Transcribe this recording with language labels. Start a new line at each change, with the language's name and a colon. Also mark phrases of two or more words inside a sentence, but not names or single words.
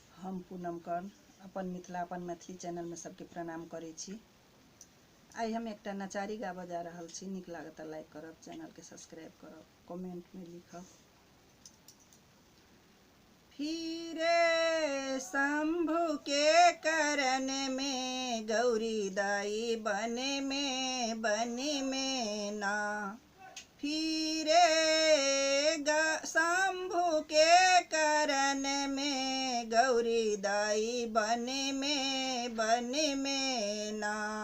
Maithili: हम पूनम कर्ण अपन मिथिला अपन मैथिली चैनल में सबके प्रणाम करै छी। आई हम एकटा नचारी गाबऽ जा रहल छी। नीक लागत लाइक करब, चैनल के सब्सक्राइब करब, कमेंट में लिखब। फिरे शंभु के करन में गौरी दाई बने में ना। फिरे शंभु के करन में गौरी दाई बने में ना।